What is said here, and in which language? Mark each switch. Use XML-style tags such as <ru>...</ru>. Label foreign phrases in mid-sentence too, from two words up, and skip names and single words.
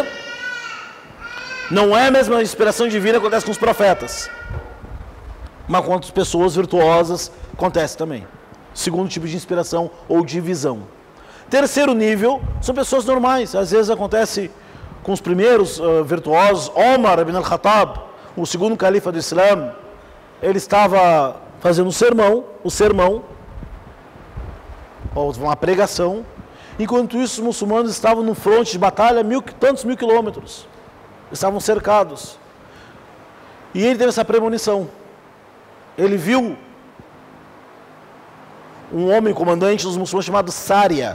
<pt>Não é a mesma inspiração divina que acontece com os profetas. Mas com as pessoas virtuosas acontece também. Segundo tipo de inspiração ou de visão. Terceiro nível, são pessoas normais. Às vezes acontece com os primeiros virtuosos. Omar ibn al-Khattab, o segundo califa do Islã, ele estava fazendo um sermão, ou uma pregação. Enquanto isso, os muçulmanos estavam no fronte de batalha, tantos mil quilômetros. Estavam cercados. E ele teve essa premonição. Ele viu um homem comandante dos muçulmanos chamado Sária.</pt>